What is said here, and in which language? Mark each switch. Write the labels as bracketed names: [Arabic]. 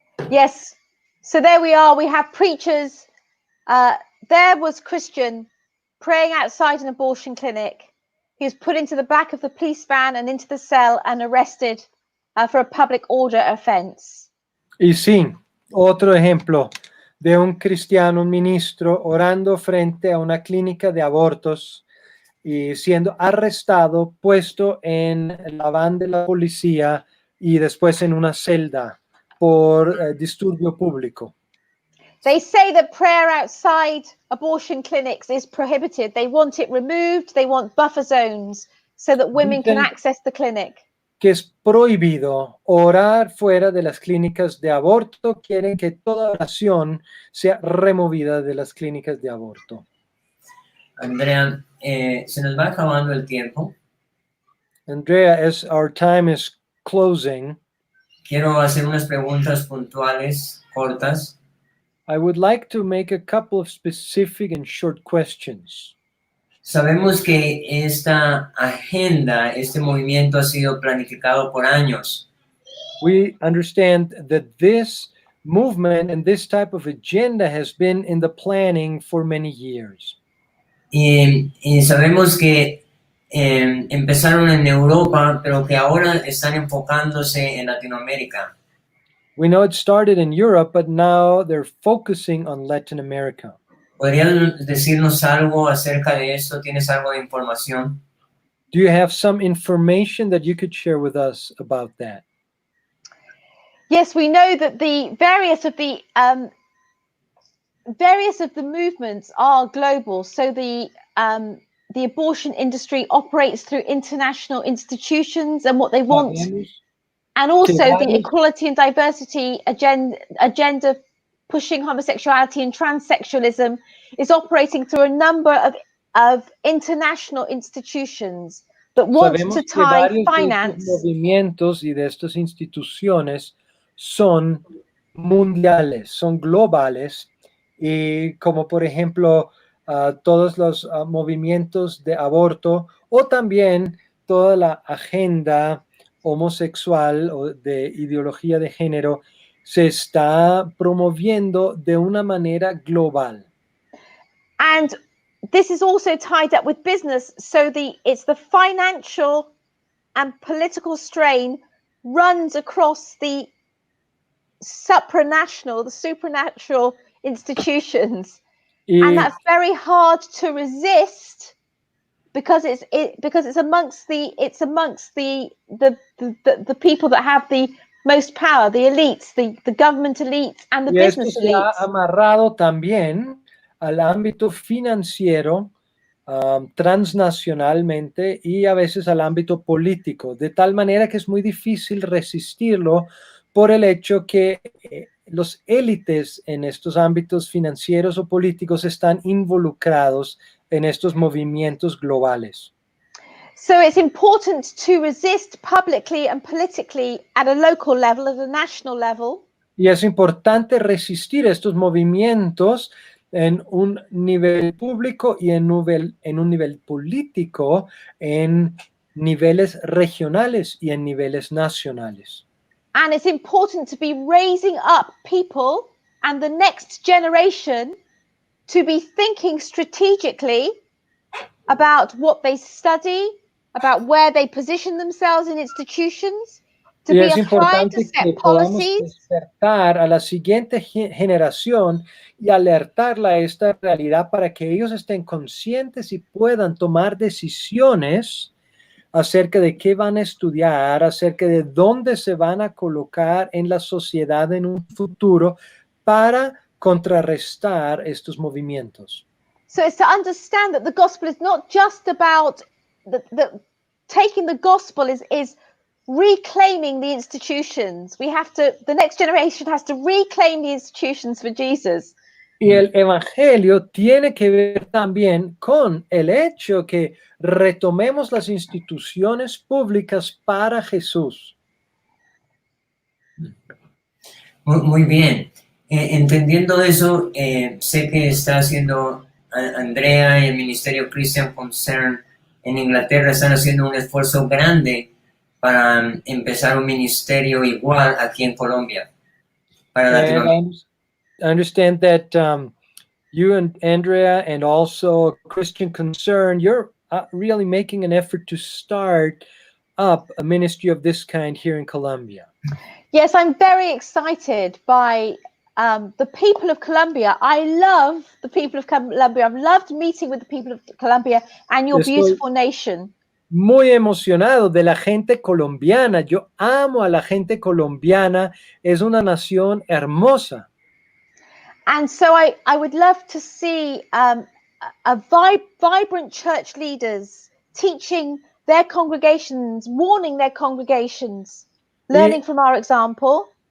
[English] Yes. So there we are. We have preachers. There was Christian praying outside an abortion clinic. He was put into the back of the police van and into the cell and arrested for a public order offense. [Spanish] Y sí, otro ejemplo de un cristiano, un ministro, orando frente a una clínica de abortos y siendo arrestado, puesto en la van de la policía y después en una celda por disturbio público. [English] They say that prayer outside abortion clinics is prohibited. They want it removed. They want buffer zones so that women can [Spanish] Dicen [English] access the clinic. [Spanish] que es prohibido orar fuera de las clínicas de aborto. Quieren que toda oración sea removida de las clínicas de aborto. Andrea, se nos va acabando el tiempo. [English] Andrea, as our time is closing, [Spanish] Quiero hacer unas preguntas puntuales, cortas. [English] I would like to make a couple of specific and short questions. [Spanish] Sabemos que esta agenda, este movimiento ha sido planificado por años. [English] We understand that this movement and this type of agenda has been in the planning for many years. [Spanish] Y sabemos que empezaron en Europa, pero que ahora están enfocándose en Latinoamérica. [English] We know it started in Europe, but now they're focusing on Latin America. [Spanish] ¿Podrías decirnos algo acerca de esto? ¿Tienes algo de información? [English] Do you have some information that you could share with us about that? Yes, we know that the various of the movements are global. So the abortion industry operates through international institutions, and what they want, and also the equality and diversity agenda pushing homosexuality and transsexualism is operating through a number of international institutions that want to tie finance. [Spanish] De estos movimientos y de estas instituciones son mundiales, son globales, y como por ejemplo todos los movimientos de aborto o también toda la agenda homosexual o de ideología de género se está promoviendo de una manera global. [English] And this is also tied up with business, so it's the financial and political strain runs across the supranatural institutions, and that's very hard to resist because it's amongst the people that have the most power, the elites, the government elites and the business elites. [Spanish] Y esto se ha amarrado también al ámbito financiero transnacionalmente y a veces al ámbito político, de tal manera que es muy difícil resistirlo por el hecho que los élites en estos ámbitos financieros o políticos están involucrados en estos movimientos globales. [English] So it's important to resist publicly and politically at a local level, at a national level. [Spanish] Y es importante resistir estos movimientos en un nivel público y en un nivel político, en niveles regionales y en niveles nacionales. [English] And it's important to be raising up people and the next generation to be thinking strategically about what they study, about where they position themselves in institutions, to be applying to set policies. [Spanish] Despertar a la siguiente generación y alertarla a esta realidad para que ellos estén conscientes y puedan tomar decisiones acerca de qué van a estudiar, acerca de dónde se van a colocar en la sociedad en un futuro para contrarrestar estos movimientos. [English] So it's to understand that the gospel is not just about taking the gospel is reclaiming the institutions. The next generation has to reclaim the institutions for Jesus. [Spanish] Y el evangelio tiene que ver también con el hecho que retomemos las instituciones públicas para Jesús. Muy bien. Entendiendo eso, sé que está haciendo Andrea y el Ministerio Christian Concern en Inglaterra están haciendo un esfuerzo grande para empezar un ministerio igual aquí en Colombia, para Latinoamérica. [English] I understand that you and Andrea and also Christian Concern, you're really making an effort to start up a ministry of this kind here in Colombia. Yes, I'm very excited by the people of Colombia. I love the people of Colombia. I've loved meeting with the people of Colombia and your beautiful nation. [Spanish] Muy emocionado de la gente colombiana. Yo amo a la gente colombiana. Es una nación hermosa. [English] And so I would love to see vibrant church leaders teaching their congregations, warning their congregations, learning from our example.